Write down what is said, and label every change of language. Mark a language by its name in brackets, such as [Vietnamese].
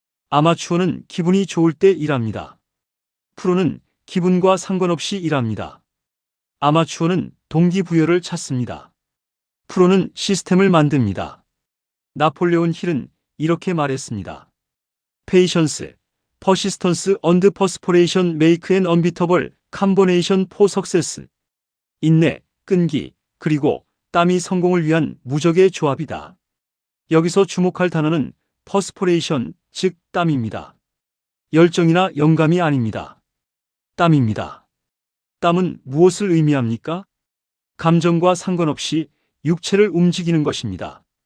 [Korean] 아마추어는 기분이 좋을 때 일합니다. 프로는 기분과 상관없이 일합니다. 아마추어는 동기부여를 찾습니다. 프로는 시스템을 만듭니다. 나폴레온 힐은 이렇게 말했습니다. [English] Patience, persistence and perspiration make an unbeatable combination for success. [Korean] 인내, 끈기, 그리고 땀이 성공을 위한 무적의 조합이다. 여기서 주목할 단어는 perspiration, 즉 땀입니다. 열정이나 영감이 아닙니다. 땀입니다. 땀은 무엇을 의미합니까? 감정과 상관없이 육체를 움직이는 것입니다.